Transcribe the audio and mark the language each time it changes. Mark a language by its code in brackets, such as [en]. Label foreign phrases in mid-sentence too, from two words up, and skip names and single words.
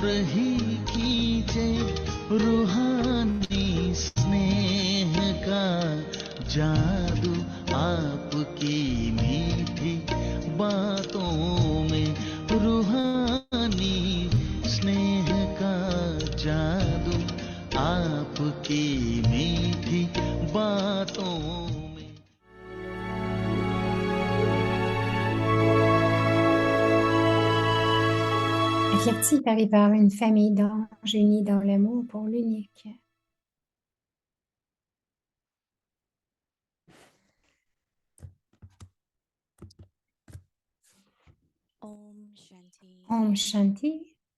[hi] ही खींचे रूहानी स्नेह का जादू आपकी मीठी बातों में रूहानी स्नेह का जादू आपकी मीठी बातों में। [fr] L'éclectique arrive à une famille d'anges unis dans l'amour pour l'unique. [hi] ओम शान्ति.